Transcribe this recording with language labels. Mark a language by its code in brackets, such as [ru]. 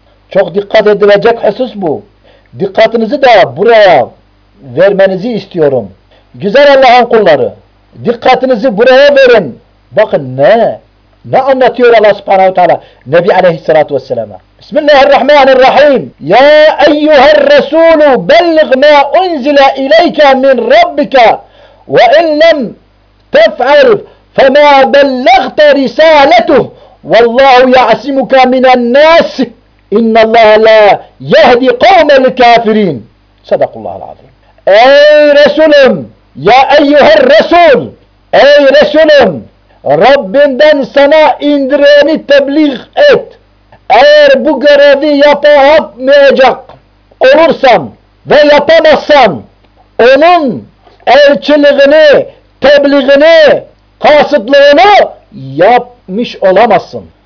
[tr] Çok dikkat edilecek husus bu. Dikkatinizi de buraya vermenizi istiyorum. Güzel Allah'ın kulları, dikkatinizi buraya verin. Bakın ne anlatıyor Allah Subhanahu Teala Nebi Aleyhisselatü Vesselam'a. [ar] Bismillahirrahmanirrahim. Ya eyyuher resulü belliğ ma unzile ileyke min rabbike ve illem tef'al فَمَا بَلَّغْتَ رِسَالَتُهُ وَاللّٰهُ يَعْسِمُكَ مِنَ النَّاسِ اِنَّ اللّٰهَ لَا يَهْدِ قَوْمَ الْكَافِرِينَ. Sadakullah al-Azim. [tr] Ey Resulüm! [ar] Ya eyyuher Resul! [tr] Ey Resulüm! Rabbinden sana indireni tebliğ et. Eğer bu görevi yapamayacak olursan ve yapamazsan onun elçiliğini, tebliğini, kasıtlığını yapmış olamazsın.